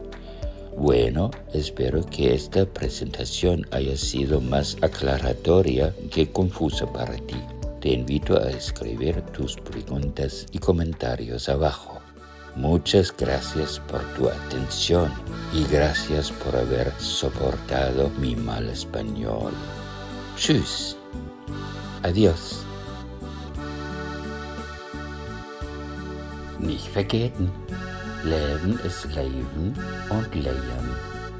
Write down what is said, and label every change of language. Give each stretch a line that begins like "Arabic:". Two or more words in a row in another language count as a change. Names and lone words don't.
Spanish: Bueno, espero que esta presentación haya sido más aclaratoria que confusa para ti. Te invito a escribir tus preguntas y comentarios abajo. Muchas gracias por tu atención y gracias por haber soportado mi mal español.
German: Tschüss. Adiós. Nicht vergessen, Leben ist Leben und Leben.